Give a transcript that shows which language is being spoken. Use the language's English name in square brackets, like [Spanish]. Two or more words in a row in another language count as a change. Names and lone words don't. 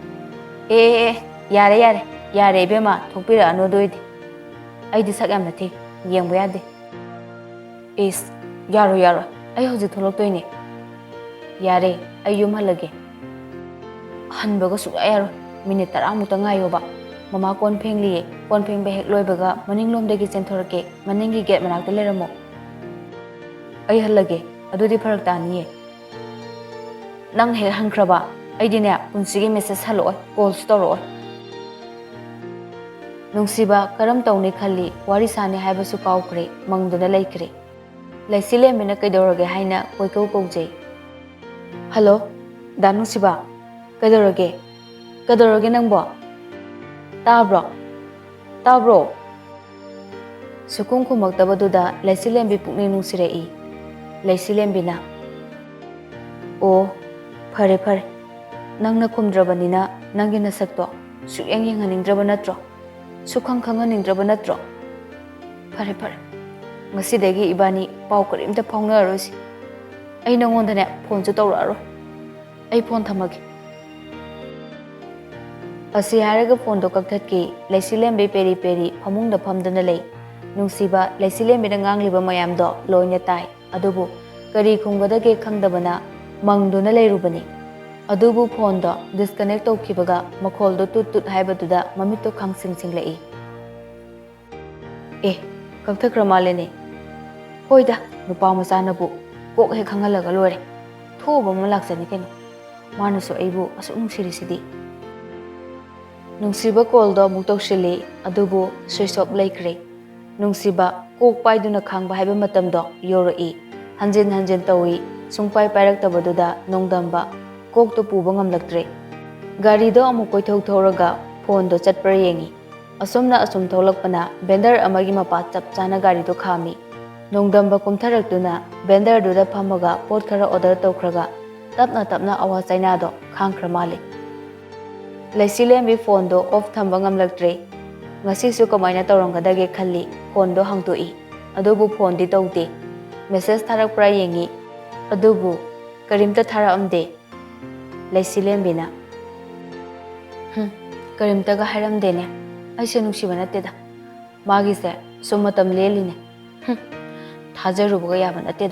[Manipuri] yare bema thokpira anu doidi aidi sak yam nathi yengbu yade is yaro ai hoji tholoktoine yare ai yum halage hanbaga su yaro minute 10 muta ngayoba mama kon phengli kon phengbe hek loibaga maninglomdagi chenthorake maningi gate manakta leramo ai halage adudi farak taniye nang hek hankraba aidine punsigi message haloi call storoi nungsiba karam tawni khalli wari sane haibasu kaukre mangduna laikre laisilembina kaidorage haina koikau kaujai hello da nungsiba kaidorage nangbo tabro sukung kumaktabaduda laisilembi pukni nungsirei laisilembina o fare nangna kumdrabanina nangi nasakto suyang yenghanindraba natro sukhang khanganindraba natro fare ngasidagi ibani pau karimta phongnarosi ai nangondane phone chu tawraro ai phone thamagi asi haraga phone do kakthatki laisilembe peri phamungda phamdana lei nungsiba laisilembe na ngangliba mayam do loina tai adubu kari khunggadage khangdabana mangduna leirubani adubu phone do disconnect tawkibaga makhol do tut haibaduda mamitto khangsing lai kakthakra malene hoida nupa masanabu kok he khangalaga lore thoba ma laksani keno manasu aibu asu nungsirisidi nungsiba call do muk tawsili adubu [English] switch off [Manipuri] laikre nungsiba kok paiduna khangba haiba matam do yoroi hanjin tawi sungpai pairaktabaduda nongdamba kok to puba ngamlaktre gari do amu koithau thoraga phone do chatpra yengi asomna asum tholakpana vendor amagi mapa chap chana gari do khami nongdamba kumtharaktuna vendor do da phamaga pot khara order tawkhraga tapna awa chaina do khangkhra male laisilembi phone do off thamba ngamlaktre ngasi su kamaina tawrangadage khalli phone do hangtoi adubu phone di tawte message tharakpra yengi adubu karimta thara amde laisilembina karimta ga haramdene aise nungsiba nateda magi se sumatam leline thajarubaga yaba nateda